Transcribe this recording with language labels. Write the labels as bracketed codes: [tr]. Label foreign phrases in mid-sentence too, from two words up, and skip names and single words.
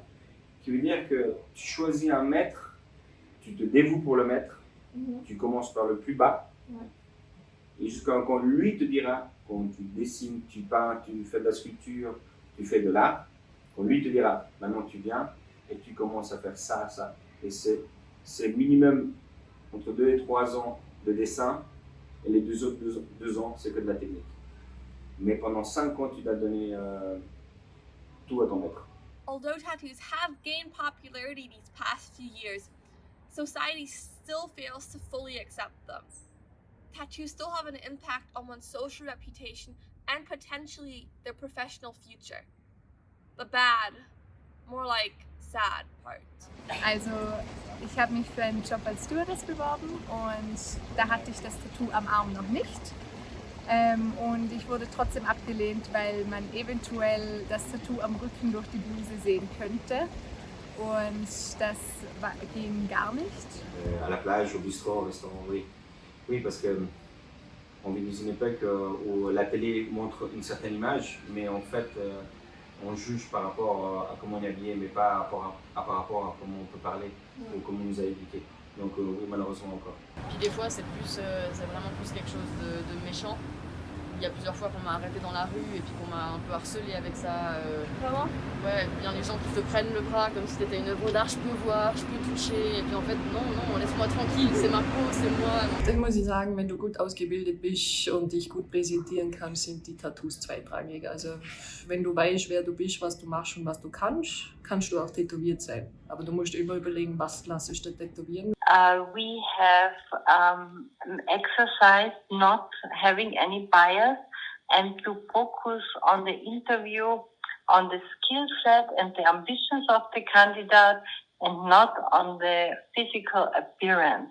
[fr] Qui veut dire que tu choisis un maître, tu te dévoues pour le maître, tu commences par le plus bas, et jusqu'à quand lui te dira, quand tu dessines, tu peins, tu fais de la sculpture, tu fais de l'art, quand lui te dira, maintenant tu viens et tu commences à faire ça, ça. Et c'est minimum entre 2 et 3 ans de dessin, et les 2 autres 2 ans, c'est que de la technique. Mais pendant 5 ans, tu dois donner tout à ton maître. [en] Although tattoos have gained popularity these past few years, society still fails to fully accept them. Tattoos still have an impact on one's social reputation and potentially their professional future. The bad, more like sad part. [de] Also, ich habe mich für einen Job als Stewardess beworben und da hatte ich das Tattoo am Arm noch nicht. Und ich wurde trotzdem abgelehnt, weil man eventuell das Tattoo am Rücken durch die Bluse sehen könnte. Und das ging gar nicht. [fr] À la plage, au bistrot, au restaurant, oui. Oui, parce que on vit dans une époque où la télé montre une certaine image, mais en fait, On juge par rapport à comment on est habillé, mais pas par rapport à comment on peut parler ou comment on nous a éduqués. Donc oui, malheureusement encore. Puis des fois, c'est vraiment plus quelque chose de méchant. Il y a plusieurs fois qu'on m'a arrêté dans la rue et puis qu'on m'a un peu harcelé avec ça. Vraiment? Ouais, bien les gens qui te prennent le bras comme si c'était une œuvre d'art, je peux voir, je peux toucher. Et puis en fait, non, laisse-moi tranquille, c'est ma peau, c'est moi. [de] Dann muss ich sagen, wenn du gut ausgebildet bist und dich gut präsentieren kannst, sind die Tattoos zweitrangig. Also wenn du weißt, wer du bist, was du machst und was du kannst, kannst du auch tätowiert sein. Aber du musst immer überlegen, was lass ich dir tätowieren. [en] We have exercised not having any bias and to focus on the interview, on the skill set and the ambitions of the candidate and not on the physical appearance.